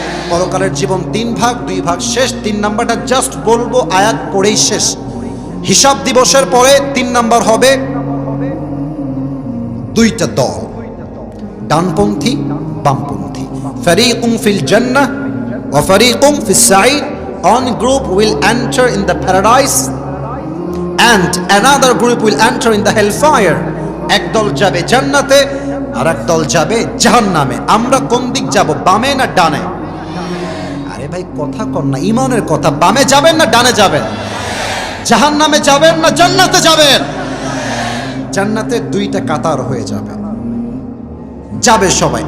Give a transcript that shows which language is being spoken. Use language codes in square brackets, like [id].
[bn] পরকালের জীবন 3 ভাগ, 2 ভাগ শেষ। 3 নাম্বারটা জাস্ট বলবো, আয়াত পড়েই শেষ। হিসাব দিবসের পরে 3 নাম্বার হবে 2টা দল, ডানপন্থী বামপন্থী। [ar] ফারিকুম ফিল জান্নাহ ওয়া ফারিকুম ফিস সাঈর। [en] One group will enter in the paradise and another group will enter in the hellfire. [bn] এক দল যাবে জান্নাতে আর এক দল যাবে জাহান্নামে। আমরা কোন দিক যাব, বামে না ডানে? আরে ভাই কথা কর না, ঈমানের কথা। বামে যাবেন না ডানে যাবেন? জাহান্নামে যাবেন না জান্নাতে যাবেন? জান্নাতে 2টা কাতার হয়ে যাবে, যাবে সবাই।